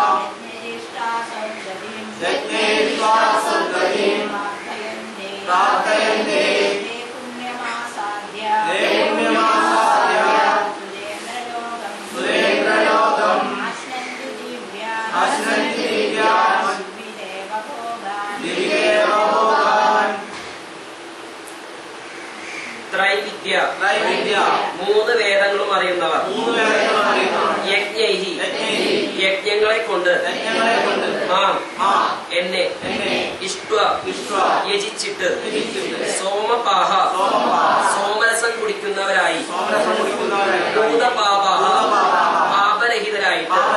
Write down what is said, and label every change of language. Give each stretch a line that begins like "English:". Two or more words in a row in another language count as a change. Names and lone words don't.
Sanskrit: यज्ञैरिष्टा स्वर्गतिं प्रार्थयन्ते ते पुण्यमासाद्य सुरेन्द्रलोकम् अश्नन्ति दिव्यान् दिविदेव भोगान् ത്രൈവിദ്യ ത്രൈവിദ്യ
Malayalam: 3 വേദങ്ങളും അറിയുന്നവർ യജ്ഞൈഹി യജ്ഞങ്ങളെ കൊണ്ട് എന്നെ യജിച്ചിട്ട് സോമപാഹ സോമരസം കുടിക്കുന്നവരായി ഭൂതപാപ പാപരഹിതരായിട്ട്